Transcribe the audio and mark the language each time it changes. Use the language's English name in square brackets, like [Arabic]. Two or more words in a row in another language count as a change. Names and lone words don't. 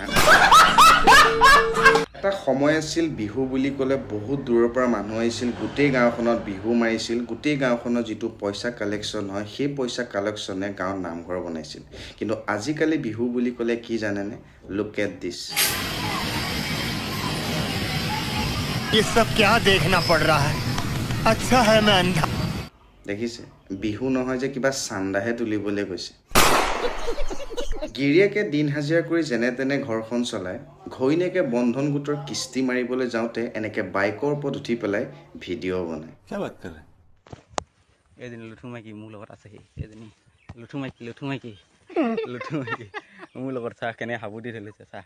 [Assamese] এটা সময় আছিল বিহু বুলি ক'লে বহুত দূৰৰ পৰা মানুহ আহিছিল গোটেই গাঁওখনত বিহু মাৰিছিল গোটেই গাঁওখনত যিটো পইচা কালেকশ্যন হয় সেই পইচা কালেকশ্যনে গাঁৱত নামঘৰ বনাইছিল কিন্তু আজিকালি বিহু বুলি ক'লে কি জানেনে [English] look at this [Hindi] ये सब क्या देखना पड़ रहा है अच्छा है मैं अंधा [Assamese] দেখিছে বিহু নহয় যে কিবা চান্দাহে তুলিবলৈ গৈছে গিৰিয়েকে দিন হাজিৰা কৰি যেনে তেনে ঘৰখন চলায় ঘৈণীয়েকে বন্ধন গোটৰ কিস্তি মাৰিবলৈ যাওঁতে এনেকে বাইকৰ ওপৰত উঠি পেলাই ভিডিঅ' বনায় এজনী লুঠু মাইকী মোৰ লগত আছেহি এজনী লুঠু মাইকী মোৰ লগত চাহ কেনে সাবুতি ধৰিছে চাহ